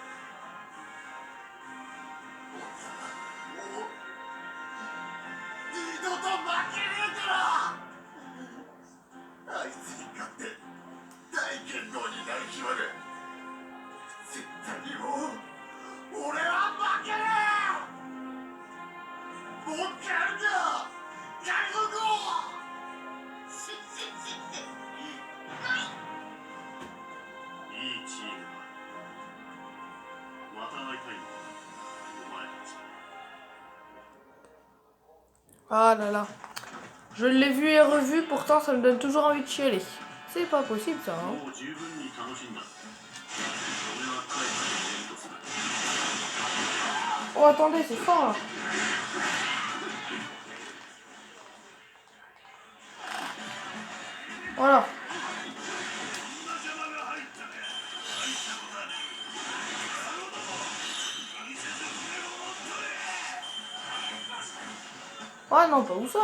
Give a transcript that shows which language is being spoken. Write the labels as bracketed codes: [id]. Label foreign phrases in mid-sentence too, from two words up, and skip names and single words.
[ja] 俺はもう二度と負けねえから。あいつに勝って大剣豪になる日まで絶対にもう俺は負けねえ。もう一回やるんだよ、海賊王。いいチームだ。また会いたいのか、お前たち。 [fr] Ah là là. Je l'ai vu et revu, pourtant ça me donne toujours envie de chialer. C'est pas possible ça, hein. [ja] もう十分に楽しんだ。俺は帰ってとする。 [fr] Oh attendez, c'est fort là. Voilà. Ah non, pas Usopp.